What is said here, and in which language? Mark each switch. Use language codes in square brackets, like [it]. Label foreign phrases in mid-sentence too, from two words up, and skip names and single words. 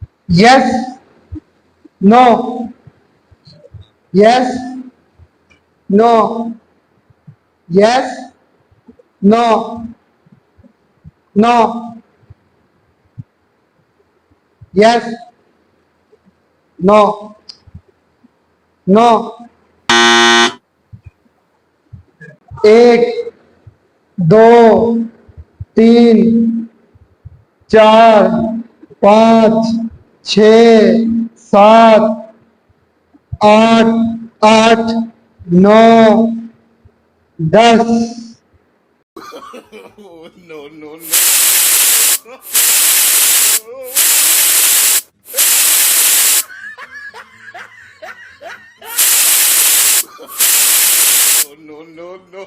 [en] yes, no, yes, no, yes, no, no, yes, no, no. [hi] एक, दो, तीन, चार, पाँच, छ, सात, आठ, आठ, नौ, 10. [en] No, no, no. No, no, no.